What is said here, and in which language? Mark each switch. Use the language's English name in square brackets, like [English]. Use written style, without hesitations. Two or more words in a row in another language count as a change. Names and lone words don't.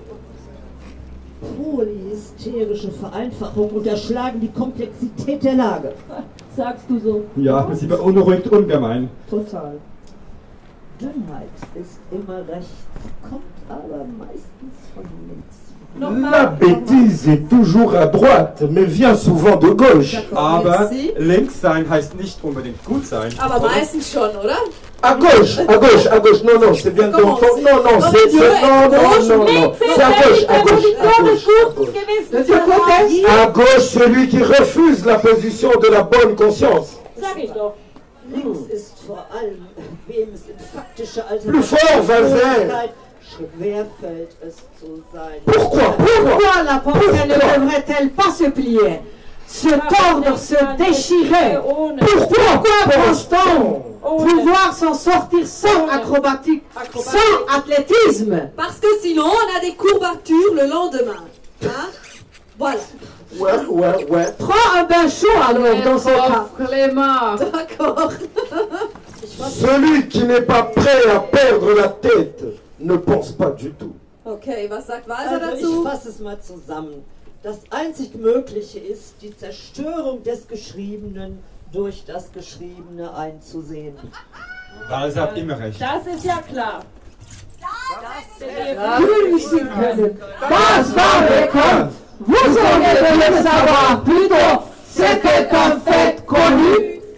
[German] Polyhysterische Vereinfachungen unterschlagen die Komplexität der Lage. Sagst du so? Ja, sie beunruhigt ungemein. Total. Dünnheit ist immer rechts, kommt aber meistens von links. [French] La bêtise est toujours à droite, mais vient souvent de gauche. [German] Aber links sein heißt nicht unbedingt gut sein. Aber meistens schon, oder? [French] À gauche, à gauche, à gauche. Non, non, c'est bien. Non, non, c'est non, non, non. C'est à gauche, à gauche. À gauche, celui qui refuse la position de la bonne conscience. [German] Sag ich doch. Links ist vor allem, wem es in faktische [French] Plus fort, Valzer. [German] schwerfällt es zu sein. [French] Pourquoi la pensée ne devrait-elle pas se plier, se tordre, se déchirer? Pourquoi pense-t-on pouvoir s'en sortir sans acrobatique, sans athlétisme? Parce que sinon on a des courbatures le lendemain. Hein? Voilà. Ouais. Prends un bain chaud alors dans ce cas. Clément. D'accord. Celui qui n'est pas prêt à perdre la tête ne pense pas du tout. [German] Okay, was sagt Walser Also dazu? ich fasse es mal zusammen. Das einzig Mögliche ist, die Zerstörung des Geschriebenen durch das Geschriebene einzusehen. Walser hat immer recht. Das ist ja klar. Grüßen können. Das war bekannt. [French] Vous auriez dû le savoir plus tôt. C'était un fait connu.